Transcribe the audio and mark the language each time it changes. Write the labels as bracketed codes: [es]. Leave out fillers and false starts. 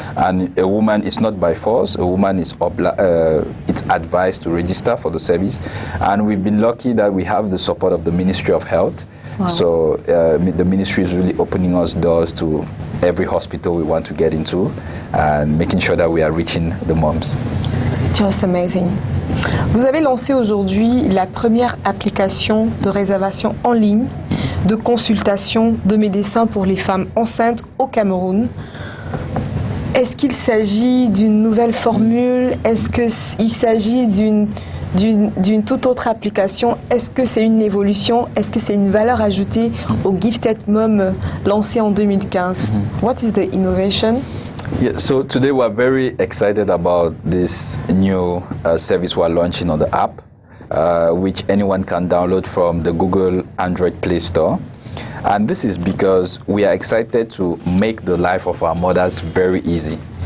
[en] And a woman is not by force, a woman is it's advised to register for the service. And we've been lucky that we have the support of the Ministry of Health. Wow. So the ministry is really opening us doors to every hospital we want to get into and making sure that we are reaching the moms. Just amazing. [fr] Vous avez lancé aujourd'hui la première application de réservation en ligne de consultation de médecins pour les femmes enceintes au Cameroun. Est-ce qu'il s'agit d'une nouvelle formule? Est-ce qu'il s'agit d'une toute autre application? Est-ce que c'est une évolution? Est-ce que c'est une valeur ajoutée au Gifted Mom lancé en 2015? [en] What is the innovation? Yeah, so today we're very excited about this new service we're launching on the app, which anyone can download from the Google Android Play Store. And this is because we are excited to make the life of our mothers very easy.